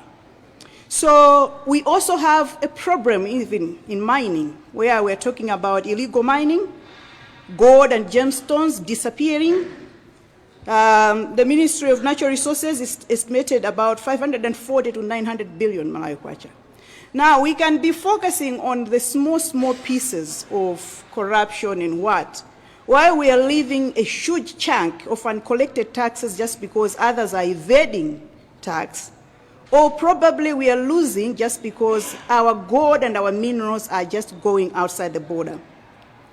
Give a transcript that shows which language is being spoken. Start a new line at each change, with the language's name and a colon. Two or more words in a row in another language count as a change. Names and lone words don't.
English: So we also have a problem even in mining, where we're talking about illegal mining, gold and gemstones disappearing. The Ministry of Natural Resources is estimated about 540 to 900 billion Malawi kwacha. Now, we can be focusing on the small pieces of corruption and while we are leaving a huge chunk of uncollected taxes just because others are evading tax, or probably we are losing just because our gold and our minerals are just going outside the border.